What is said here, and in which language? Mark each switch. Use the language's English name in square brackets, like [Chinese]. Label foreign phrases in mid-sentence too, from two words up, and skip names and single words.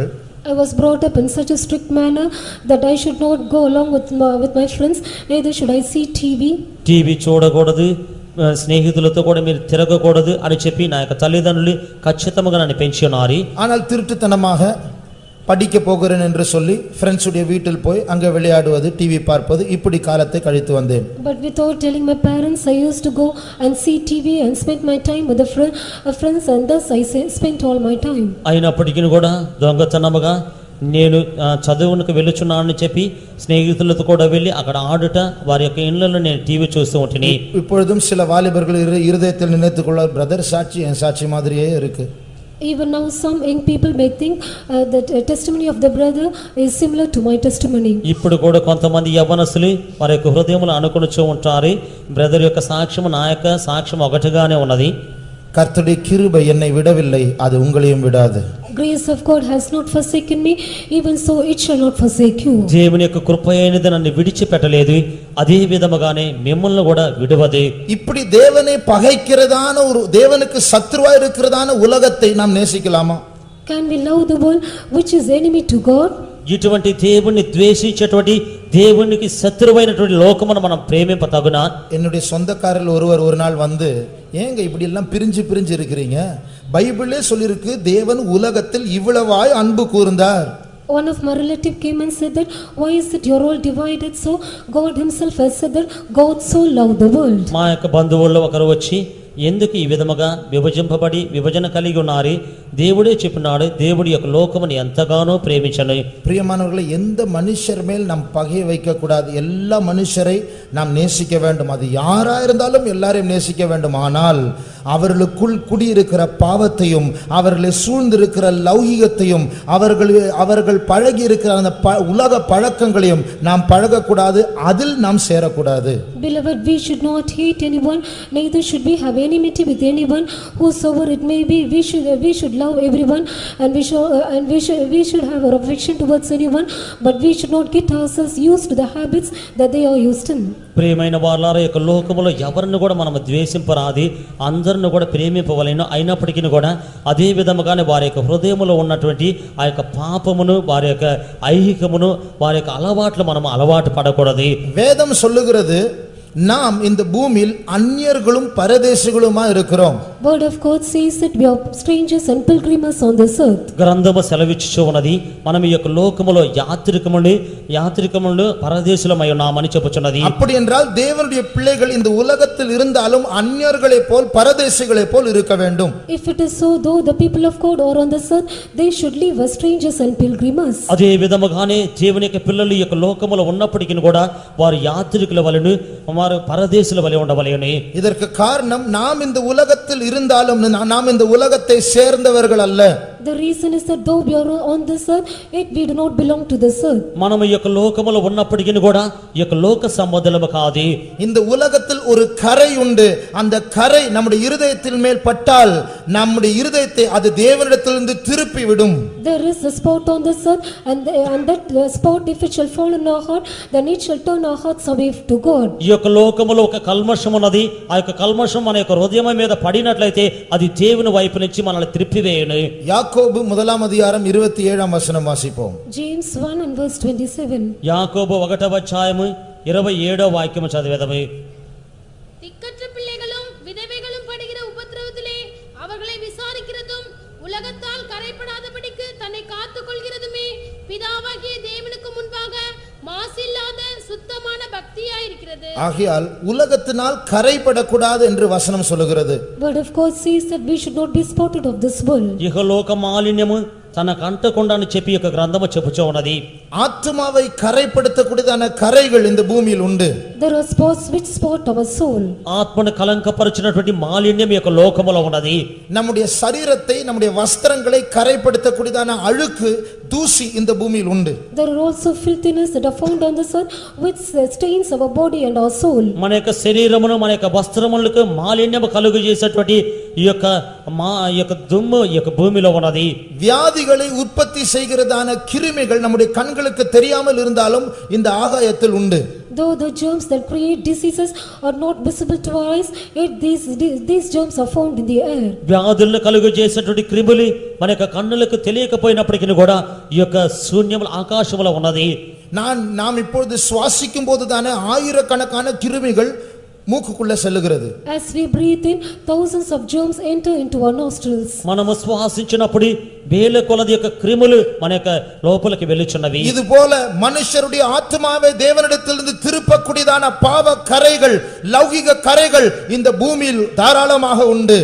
[English] I was brought up in such a strict manner that I should not go along with my friends, neither should I see TV. [Telugu] టీవీ చూడకూడదు, స్నేహితులతో కూడా మీరు తిరగకూడదు అని చెప్పి నా యొక్క తల్లిదండ్రులు ఖచ్చితంగా నన్ను పెంచి ఉన్నారు. [Tamil] ஆனால் திருட்டுத்தனமாக படிக்க போகிறேன் என்று சொல்லி ஃப்ரெண்ட்ஸுடைய வீட்டில் போய் அங்கே விளையாடுவது, டிவி பார்ப்பது, இப்படி காலத்தை கழித்து வந்தேன். [English] But without telling my parents, I used to go and see TV and spend my time with the friends, and thus I spent all my time. [Telugu] అయినప్పటికీ కూడా దొంగతనముగా నేను చదువునికి వెళ్ళుచున్నానని చెప్పి స్నేహితులతో కూడా వెళ్ళి అక్కడ ఆడుట, వారి యొక్క ఇళ్లలో నేను టీవీ చూస్తూ ఉంటిని. [Tamil] இப்பொழுதும் சில வாலிபர்கள் இருதயத்தில் நினைத்துக்கொள்ள, பிரதர் சாட்சி என் சாட்சி மாதிரியே இருக்கு. [English] Even now some young people may think that testimony of the brother is similar to my testimony. [Telugu] ఇప్పుడు కూడా కొంతమంది యవ్వనస్తులు వారి యొక్క హృదయములు అనుకొనుచూ ఉంటారు, బ్రదర్ యొక్క సాక్ష్యం నా యొక్క సాక్ష్యం ఒకటిగానే ఉన్నది. [Tamil] கர்த்தருடைய கிருபை என்னை விடவில்லை, அது உங்களையும் விடாது. [English] Grace of God has not forsaken me, even so it shall not forsake you. [Telugu] దేవుని యొక్క కృప అయినది నన్ను విడిచిపెట్టలేదు, అదే విధముగానే మిమ్మల్ని కూడా విడవదు. [Tamil] இப்படி தேவனை பகைக்கிறதான ஒரு, தேவனுக்கு சத்துருவா இருக்கிறதான உலகத்தை நாம் நேசிக்கலாமா? [English] Can we love the world which is enemy to God? [Telugu] ఇటువంటి దేవుణ్ణి ద్వేషించేటువంటి దేవునికి శత్రువైనటువంటి లోకమును మనం ప్రేమింపతగునా? [Tamil] என்னுடைய சொந்தக்காரர்கள் ஒருவர் ஒரு நாள் வந்து, ஏங்க இப்படி எல்லாம் பிரிஞ்சு பிரிஞ்சு இருக்கிறீங்க? பைபிளே சொல்லிருக்கு தேவன் உலகத்தில் இவ்வளவாய் அன்பு கூர்ந்தார். [English] One of my relative came and said that, why is it you're all divided? So God himself has said that God so loved the world. [Telugu] మా యొక్క బంధువుల్లో ఒకరు వచ్చి ఎందుకు ఈ విధముగా విభజింపబడి విభజన కలిగి ఉన్నారు? దేవుడే చెప్పినాడు, దేవుడి యొక్క లోకముని ఎంతగానో ప్రేమించను. [Tamil] பிரியமானவர்களே, எந்த மனுஷர் மேல் நாம் பகை வைக்க கூடாது. எல்லா மனுஷரை நாம் நேசிக்க வேண்டும். அது யாரா இருந்தாலும் எல்லாரையும் நேசிக்க வேண்டும். ஆனால் அவர்களுக்குள் குடியிருக்கிற பாவத்தையும், அவர்களை சூழ்ந்திருக்கிற லௌகிகத்தையும், அவர்கள் பழகி இருக்கிற அந்த உலக பழக்கங்களையும் நாம் பழகக்கூடாது, அதில் நாம் சேரக்கூடாது. [English] Beloved, we should not hate anyone, neither should we have enmity with anyone, whosoever it may be. We should love everyone, and we should have our affection towards anyone, but we should not get ourselves used to the habits that they are used in. [Telugu] ప్రియమైన వారలారా, యొక్క లోకములో ఎవరిని కూడా మనం ద్వేషింపరాది, అందరిని కూడా ప్రేమింపవలెను. అయినప్పటికీ కూడా అదే విధముగానే వారి యొక్క హృదయములో ఉన్నటువంటి ఆ యొక్క పాపమును, వారి యొక్క ఐహికమును, వారి యొక్క అలవాట్లు మనం అలవాటు పడకూడదు. [Tamil] வேதம் சொல்லுகிறது, நாம் இந்த பூமியில் அந்நியர்களும் பரதேசிகளுமா இருக்கிறோம். [English] Word of God says that we are strangers and pilgrims on this earth. [Telugu] గ్రంథము సెలవిచ్చుచు ఉన్నది, మనం ఈ యొక్క లోకములో యాత్రికములు పరదేశులమై ఉన్నామని చెప్పుచున్నది. [Tamil] அப்படி என்றால் தேவனுடைய பிள்ளைகள் இந்த உலகத்தில் இருந்தாலும் அந்நியர்களைப் போல் பரதேசிகளைப் போல் இருக்க வேண்டும். [English] If it is so, though the people of God are on this earth, they should live as strangers and pilgrims. [Telugu] అదే విధముగానే దేవుని యొక్క పిల్లలు ఈ యొక్క లోకములో ఉన్నప్పటికీ కూడా వారు యాత్రికుల వలెను, వారు పరదేశుల వలె ఉండవలెను. [Tamil] இதற்கு காரணம், நாம் இந்த உலகத்தில் இருந்தாலும் நாம் இந்த உலகத்தை சேர்ந்தவர்கள் அல்ல. [English] The reason is that though we are on this earth, yet we do not belong to this earth. [Telugu] మనము ఈ యొక్క లోకములో ఉన్నప్పటికీ కూడా ఈ యొక్క లోక సంబంధులము కాదు. [Tamil] இந்த உலகத்தில் ஒரு கரை உண்டு. அந்த கரை நம்முடைய இருதயத்தின் மேல் பட்டால் நம்முடைய இருதயத்தை அது தேவனிடத்திலிருந்து திருப்பி விடும். [English] There is a spot on this earth, and that spot, if it shall fall in our heart, then it shall turn our hearts away to God. [Telugu] ఈ యొక్క లోకములో ఒక కల్మషం ఉన్నది. ఆ యొక్క కల్మషం మన యొక్క హృదయం మీద పడినట్లయితే అది దేవుని వైపు నుంచి మనల్ని త్రిప్పివేయును. [Tamil] யாக்கோபு 1:27 வாசிப்போம். [English] James 1 and verse 27. [Telugu] యాకోబు 1:27 చదివేదము. [Tamil] திக்கற்ற பிள்ளைகளும் விதவைகளும் படுகிற உபத்திரவத்திலே அவர்களை விசாரிக்கிறதும் உலகத்தால் கரைப்படாதபடிக்கு தன்னை காத்துக் கொள்கிறதுமே பிதாவாகிய தேவனுக்கு முன்பாக மாசில்லாத சுத்தமான பக்தியாயிருக்கிறது. ஆகையால் உலகத்தினால் கரைபடக்கூடாது என்று வசனம் சொல்லுகிறது. [English] Word of God says that we should not be spotted of this world. [Telugu] ఇహలోక మాలిన్యము తనకు అంటకుండాని చెప్పి యొక్క గ్రంథము చెప్పుచూ ఉన్నది. [Tamil] ஆத்துமாவை கரைப்படுத்தக்கூடியதான கரைகள் இந்த பூமியில் உண்டு. [English] There are spots which spot our soul. [Telugu] ఆత్మను కలంకపరిచినటువంటి మాలిన్యం యొక్క లోకములో ఉన్నది. [Tamil] நம்முடைய சரீரத்தை நம்முடைய வஸ்திரங்களை கரைப்படுத்தக்கூடியதான அழுக்கு தூசி இந்த பூமியில் உண்டு. [English] There are also filthiness that are found on this earth which stains our body and our soul. [Telugu] మన యొక్క శరీరమును మన యొక్క వస్త్రములకు మాలిన్యము కలుగు చేసేటువంటి ఈ యొక్క దుమ్ము ఈ యొక్క భూమిలో ఉన్నది. [Tamil] வியாதிகளை உற்பத்தி செய்கிறதான கிருமிகள் நம்முடைய கண்களுக்கு தெரியாமல் இருந்தாலும் இந்த ஆகாயத்தில் உண்டு. [English] Though the germs that create diseases are not visible to our eyes, yet these germs are found in the air. [Telugu] వ్యాధులను కలుగు చేసేటువంటి క్రిములు మన యొక్క కన్నులకు తెలియకపోయినప్పటికీ కూడా ఈ యొక్క శూన్యముల ఆకాశములో ఉన్నది. [Tamil] நாம் இப்பொழுது சுவாசிக்கும் போதுதான ஆயிரக்கணக்கான கிருமிகள் மூக்குக்குள்ள செல்லுகிறது. [English] As we breathe in, thousands of germs enter into our nostrils. [Telugu] మనము శ్వాసించినప్పుడు వేల కొలది యొక్క క్రిములు మన యొక్క లోపలికి వెళ్ళుచున్నవి. [Tamil] இது போல மனுஷருடைய ஆத்மாவை தேவனிடத்திலிருந்து திருப்பக்கூடியதான பாவ கரைகள் லௌகிக கரைகள் இந்த பூமியில் தாராளமாக உண்டு.